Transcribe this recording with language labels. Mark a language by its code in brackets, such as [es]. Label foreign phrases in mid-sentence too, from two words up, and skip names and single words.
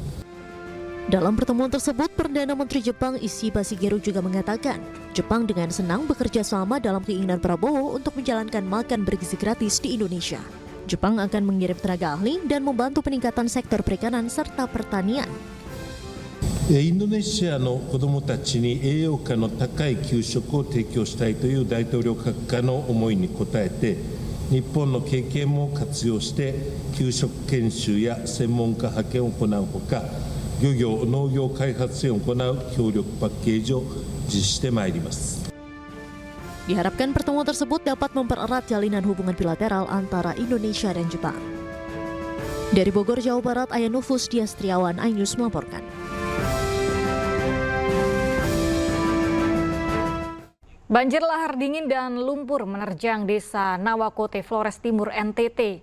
[id] Dalam pertemuan tersebut, Perdana Menteri Jepang Ishiba Shigeru juga mengatakan, Jepang dengan senang bekerja sama dalam keinginan Prabowo untuk menjalankan makan bergizi gratis di Indonesia. Jepang akan mengirim tenaga ahli dan membantu peningkatan sektor perikanan serta pertanian. [ja] インドネシアの子どもたちに栄養価の高い給食を提供したいという大統領閣下の思いに応えて、日本の経験も活用して給食研修や専門家派遣を行うほか、漁業・農業開発支援を行う協力パッケージを実施してまいります。 [id] Diharapkan pertemuan tersebut dapat mempererat jalinan hubungan bilateral antara Indonesia dan Jepang. Dari Bogor, Jawa Barat, Ayanufus Diastriawan, iNews melaporkan. Banjir lahar dingin dan lumpur menerjang desa Nawakote, Flores Timur, NTT.